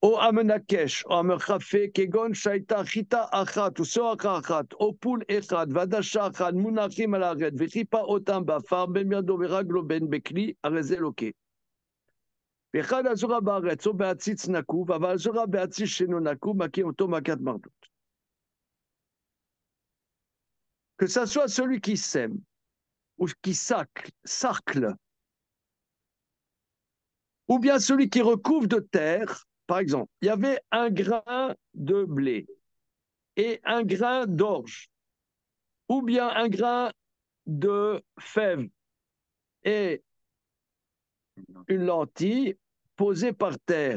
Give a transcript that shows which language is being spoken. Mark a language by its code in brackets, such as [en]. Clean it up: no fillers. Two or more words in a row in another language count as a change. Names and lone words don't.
[he] או המנקש, או המרחפה, כגון שהייתה חיטה אחת וסוהרה אחת, או פול אחד ועדשה אחת מונחים על הארץ, וחיפה אותם באפר בין ידו ורגלו בין בכלי, הרי זה לוקה. ואחד הזורה בארץ, או בעציץ נקוב, אבל הזורה בעציץ שאינו נקוב, מכה אותו מכת מרדות. [fr] Que ça soit celui qui sème, ou qui sacle, ou bien celui qui recouvre de terre. Par exemple, il y avait un grain de blé et un grain d'orge, ou bien un grain de fève et une lentille posée par terre.